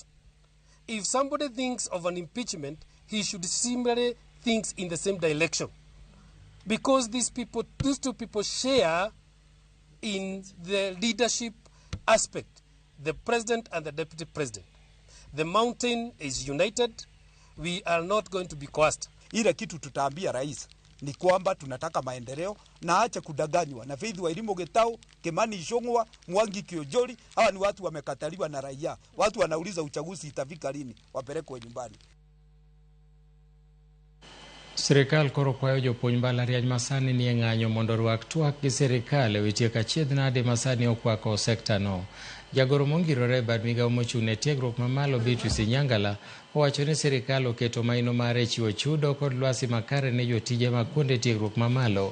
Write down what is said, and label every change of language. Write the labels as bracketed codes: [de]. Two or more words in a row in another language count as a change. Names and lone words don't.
[en] If somebody thinks of an impeachment, he should similarly think in the same direction. Because these two people share in the leadership aspect, the President and the Deputy President. The mountain is united. We are not going to be coerced. [sw] Ile kitu tutaambia rais ni kwamba tunataka maendeleo na acha kudanganywa na Faith Wairimu Gitau, Kimani Ichung'wah, Mwangi Kiunjuri. Hawa ni watu wamekataliwa na raia. Watu wanauliza uchaguzi itafika lini, wapelekwe nyumbani. [luo] Sirikal koro kwayo jopuonj mbalariany masani ni ng'anyo mondo rwak twak gi sirikal e weche achiedh nade masani okwako sekta no. Jagoro mongirore bad migawo mochung' ne tiegruok mamalo Beatrice Nyangala owacho ni sirikal oketo maino mare chiwo chudo kod lwasi makare ne jotije mag kuonde tiegruok mamalo.